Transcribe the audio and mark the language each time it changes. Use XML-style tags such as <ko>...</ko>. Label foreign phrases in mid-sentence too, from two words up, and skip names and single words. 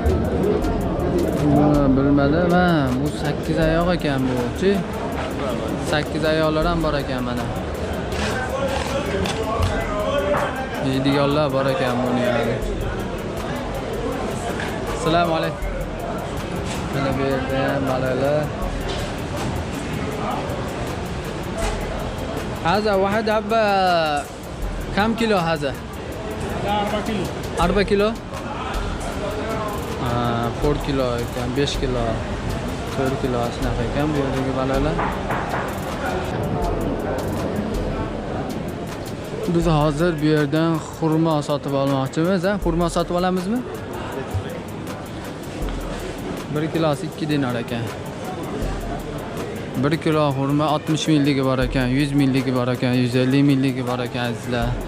<uz>Buni bilmadim. Ha, bu 8 oyoq ekan bu-chi. 8 oyoqlar ham bor ekan mana. Yeydiganlar bor ekan buni yani. Assalomu alaykum. Mana bu yerda ham baliqlar.</uz> <ar>هذا واحد حبة كم كيلو هذا؟ 4 كيلو. 4 كيلو؟ 4 كيلو كم 5 كيلو 4 كيلو</ar> <uz>shunaqa ekan bu yerdagi baliqlar. Biz hozir bu yerdan xurmo sotib olmoqchimiz, ha? Xurmo sotib olamizmi? 1 kilosi 2 dinar ekan. 1 kilo xurmo 60 mingligi bor ekan, 100 mingligi bor ekan, 150 mingligi bor ekan azizlar.</uz>